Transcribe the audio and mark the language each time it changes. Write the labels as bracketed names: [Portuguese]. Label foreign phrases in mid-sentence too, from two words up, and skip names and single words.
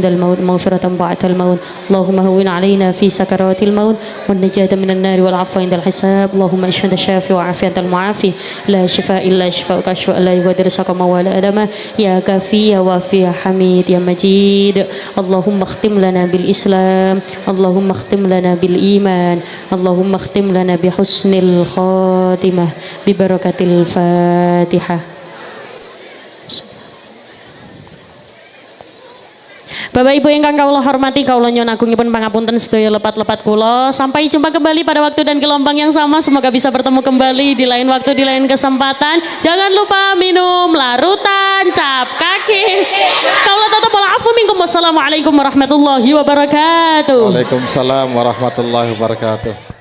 [Arabic] الموت مغفرة بعد الموت اللهم هون علينا في سكرات الموت والنجاة من النار والعفو عند الحساب اللهم اشف الشافي وعافية المعافي لا شفاء إلا شفاءك شفاء لا يغادر سقما ولا ألما يا كافي يا وافي يا حميد يا مجيد اللهم اختم لنا بالإسلام اللهم اختم لنا بالإيمان اللهم اختم لنا بحسن الخاتمة ببركة الفاتحة. [Javanese] Bapak Ibu ingkang kawula hormati, kawula nyuwun agungipun pangapunten sedaya lepat-lepat kula. [Indonesian] Sampai jumpa kembali pada waktu dan gelombang yang sama. Semoga bisa bertemu kembali di lain waktu, di lain kesempatan. Jangan lupa minum larutan cap kaki. [Javanese] Kawula tetep [Arabic] والعفو منكم. والسلام عليكم ورحمة الله وبركاته. وعليكم السلام ورحمة الله وبركاته.